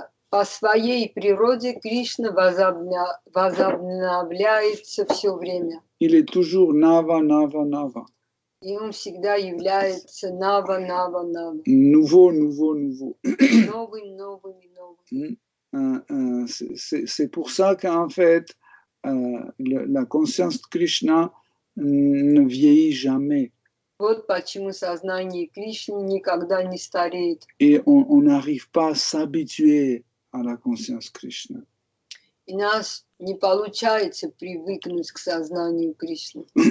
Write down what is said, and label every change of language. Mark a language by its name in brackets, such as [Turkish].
[Russian] По своей природе Кришна возобновляется все время. [French] Il est toujours Nava, Nava, Nava. [Russian] И он всегда является Нава, Нава, Нава. [French] Nouveau, nouveau, nouveau. [Russian] Новый, новый, новый. [French] C'est pour ça qu'en fait, la conscience de Krishna ne vieillit jamais. [Russian] Вот почему сознание Кришны никогда не стареет. Et on n'arrive pas à s'habituer à la conscience Krishna. И нас не получается привыкнуть к сознанию Кришны.